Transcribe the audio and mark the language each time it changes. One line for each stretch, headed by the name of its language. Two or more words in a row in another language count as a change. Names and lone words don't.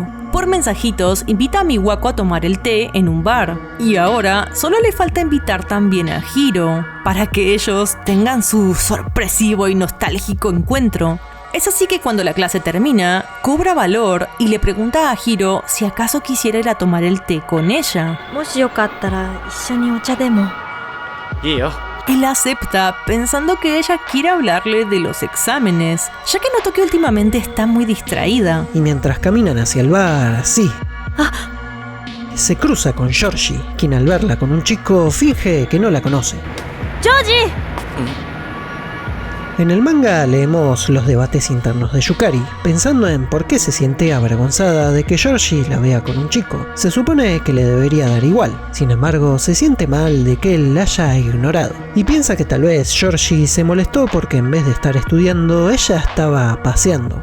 Spanish: Por mensajitos invita a Miwako a tomar el té en un bar, y ahora solo le falta invitar también a Hiro para que ellos tengan su sorpresivo y nostálgico encuentro. Es así que cuando la clase termina, cobra valor y le pregunta a Hiro si acaso quisiera ir a tomar el té con ella.
Japanese: もしよかったら一緒にお茶でも。いいよ。
Spanish: Él acepta pensando que ella quiere hablarle de los exámenes, ya que notó que últimamente está muy distraída. Y mientras caminan hacia el bar, sí, se cruza con Georgie, quien al verla con un chico finge que no la conoce. ジョージ！ En el manga leemos los debates internos de Yukari, pensando en por qué se siente avergonzada de que Georgie la vea con un chico. Se supone que le debería dar igual, sin embargo se siente mal de que él la haya ignorado. Y piensa que tal vez Georgie se molestó porque en vez de estar estudiando, ella estaba paseando.